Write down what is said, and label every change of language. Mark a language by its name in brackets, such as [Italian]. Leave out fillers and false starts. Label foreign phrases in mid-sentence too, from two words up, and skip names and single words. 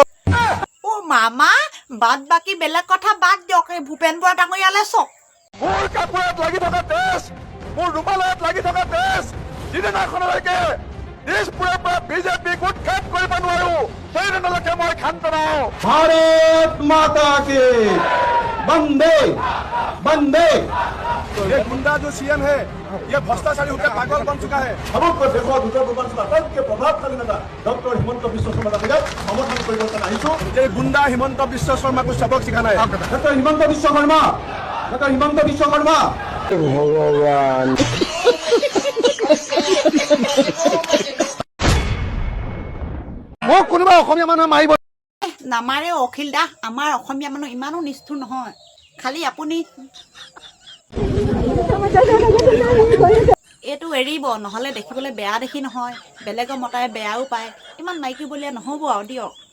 [Assamese] ও মামা বাদ বাকি বেলেগ কথা বাদ দিয়ক এই ভূপেন বৰা ডাঙৰীয়ালে চক মোৰ কাপোৰত লাগি থকা তেজ মোৰ ৰুমালত লাগি থকা তেজ যিদিনাখনলৈকে দিছপুৰৰ পৰা বিজেপিক উৎখাত কৰিব নোৱাৰো সেইদিনলৈকে মই ক্ষান্ত নহওঁ। [Hindi] भारत माता के वंदे वंदे। ये गुंडा जो सीएम है ये भ्रष्टाचारी होकर पागल बन चुका है। [Assamese] সমগ্ৰ দেশত উত্তৰ পূৰ্বাঞ্চলত আটাইতকৈ প্ৰভাৱশালী নেতা ডক্টৰ হিমন্ত বিশ্ব শৰ্মা ডাঙৰীয়াক সমৰ্থন কৰিবলৈ আহিছো। [Hindi] ये गुंडा हिमंत विश्व शर्मा को सबक सिखाना है। [Assamese] ডক্টৰ হিমন্ত বিশ্ব শৰ্মা, ডক্টৰ হিমন্ত বিশ্ব শৰ্মা। ভগৱান মোক কোনোবা অসমীয়া মানুহে মাৰিব নামাৰে অখিল দা আমাৰ অসমীয়া মানুহ ইমানো নিষ্ঠুৰ নহয় খালি আপুনি এইটো এৰিব নহ'লে দেখিবলৈ বেয়া দেখি নহয় বেলেগৰ মতাই বেয়াও পায় ইমান নাইকি বলিয়া নহ'ব আৰু দিয়ক